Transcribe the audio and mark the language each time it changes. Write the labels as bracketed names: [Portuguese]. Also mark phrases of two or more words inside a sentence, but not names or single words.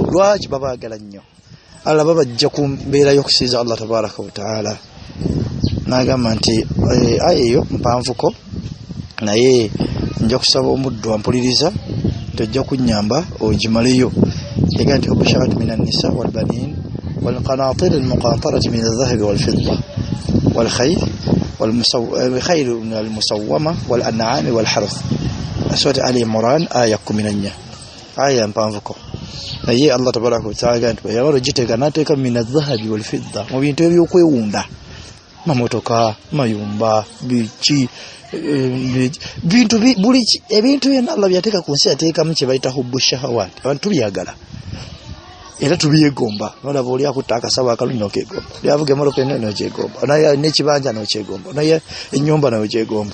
[Ganda] Lwaki? babaagala nnyo. Allah babajja ku mbeera y'okusinza [Arabic] الله تبارك وتعالى. [Ganda] N'agamba nti aya eyo mpanvuko, naye nja kusaba omuddu ampuliriza, tojja kunnyamba ogimaleyo. Yagamba nti [Arabic] حب الشهوات من النساء والبنين والقناطير المقنطرة من الذهب والفضة والخيل والخيل المسومة والأنعام والحرث. سورة آل عمران آية 14. آية mpanvuko. [Ganda] Naye [Arabic] الله تبارك وتعالى [Ganda] nti yamaro giteeka [Arabic] من الذهب والفضة, [Ganda] mu bintu ebyokwewunda, mamotoka, mayumba, biki, bintu buli ebintu byonna Allah byateeka ku nsi yateekamu kye bayita [Arabic] حب الشهوات. [Ganda] Abantu tubyagala era tubyegomba. Nolaba oli akutta akasaba akalungi n'okegomba, oli avuga emmotoka ennene n'okyegomba, naye n'ekibanja n'okyegomba, naye ennyumba n'okyegomba.